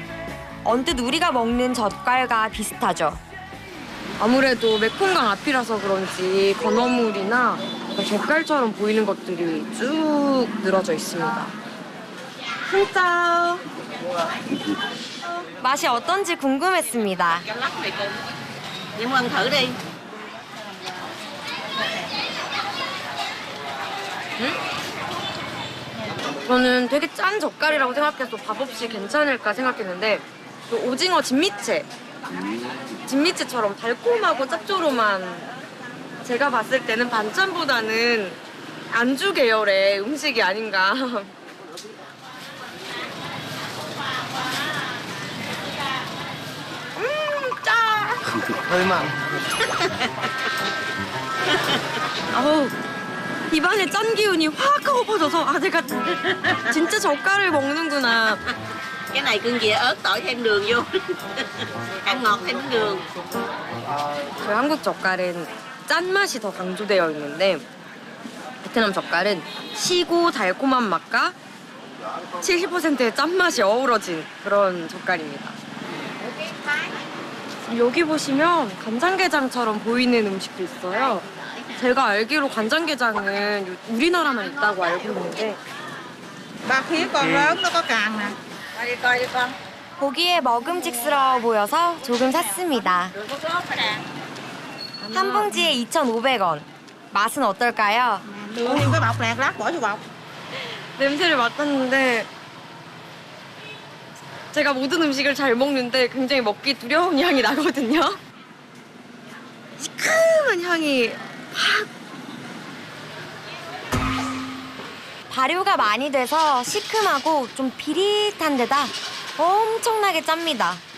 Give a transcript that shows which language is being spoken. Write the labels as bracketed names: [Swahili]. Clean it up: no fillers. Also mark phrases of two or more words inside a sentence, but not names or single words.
[Korean] 언뜻 우리가 먹는 젓갈과 비슷하죠. 아무래도 메콩강 앞이라서 그런지 건어물이나 젓갈처럼 보이는 것들이 쭉 늘어져 있습니다. 진짜. 맛이 어떤지 궁금했습니다. [Vietnamese] Em ăn thử đi. [Korean] 저는 되게 짠 젓갈이라고 생각해서 밥 없이 괜찮을까 생각했는데 그 오징어 진미채처럼 달콤하고 짭조름한, 제가 봤을 때는 반찬보다는 안주 계열의 음식이 아닌가. 짜. 얼마? 아우, 입안에 짠 기운이 확 하고 퍼져서 아 내가 진짜 젓갈을 먹는구나. [Vietnamese] Cái này cưng dìa ớt tỏi thêm đường vô. Ăn ngọt thêm đường. [Korean] 저희 한국 젓갈은 짠맛이 더 강조되어 있는데 베트남 젓갈은 시고 달콤한 맛과 70%의 짠맛이 어우러진 그런 젓갈입니다. 여기 보시면 간장게장처럼 보이는 음식도 있어요. 제가 알기로 간장게장은 우리나라만 있다고 알고 있는데 [Vietnamese] Ba khía con lớn nó có càng nè. Coi đi coi đi con. [Korean] 보기에 먹음직스러워 보여서 조금 샀습니다. 한 봉지에 2,500원. 맛은 어떨까요? [Vietnamese] Đưa thêm cái bọc nè, lát bỏ vô bọc. [Korean] 냄새를 맡았는데 제가 모든 음식을 잘 먹는데 굉장히 먹기 두려운 향이 나거든요. 시큼한 향이 확. 발효가 많이 돼서 시큼하고 좀 비릿한 데다 엄청나게 짭니다.